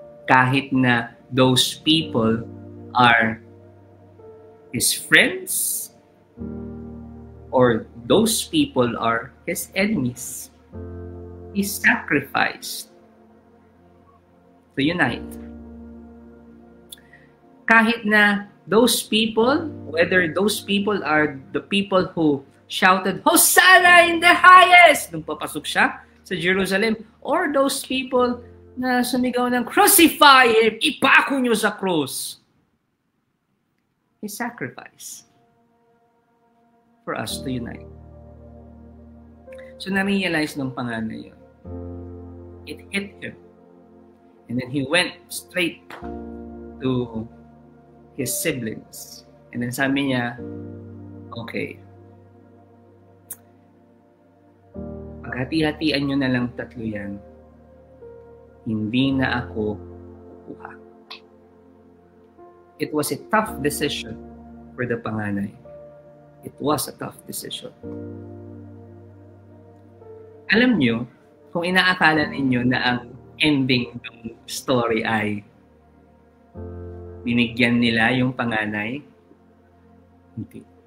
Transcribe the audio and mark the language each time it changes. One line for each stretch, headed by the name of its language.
Filipino: Kahit na
English: those people are his friends or those people are his enemies, he sacrificed to unite.
Filipino: Kahit na
English: those people, whether those people are the people who shouted, Hosanna in the highest!
Filipino: Nung papasok siya sa Jerusalem, or those people na sumigaw ng
English: crucify him,
Filipino: ipako niyo sa cross.
English: He sacrificed for us to unite.
Filipino: So na-realize ng panganay yun.
English: it hit him. And then he went straight to his siblings.
Filipino: And then sabi niya, okay, paghati-hatian nyo na lang tatlo yan. Hindi na ako kukuha.
English: It was a tough decision for the panganay. It was a tough decision.
Filipino: Alam nyo, kung inaakala ninyo na ang ending ng story ay binigyan nila yung panganay, hindi.